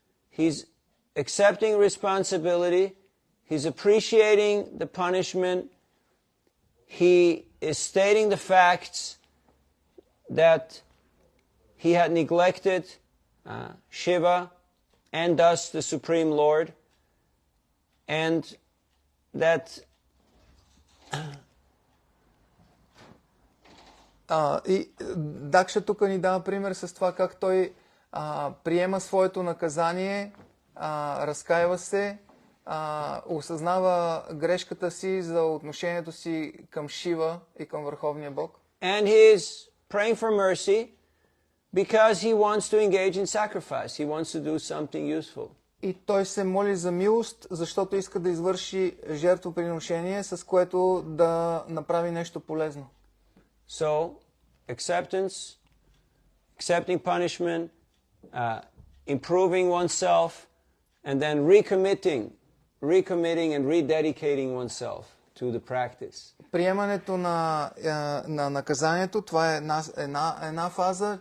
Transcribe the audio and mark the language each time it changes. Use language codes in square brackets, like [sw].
[en] He's accepting responsibility, he's appreciating the punishment, he is stating the facts that he had neglected Shiva and thus the Supreme Lord, and that [bg] и Дакша тук ни дава пример с това как той приема своето наказание, разкаива се, осъзнава грешката си за отношението си към Шива и към Върховния Бог. [en] And he is praying for mercy because he wants to engage in sacrifice. He wants to do something useful. [bg] И той се моли за милост, защото иска да извърши жертвоприношение, с което да направи нещо полезно. [en] So, acceptance, accepting punishment, improving oneself, and then recommitting and rededicating oneself to the practice. [bg] Приемането на наказанието, това е една фаза.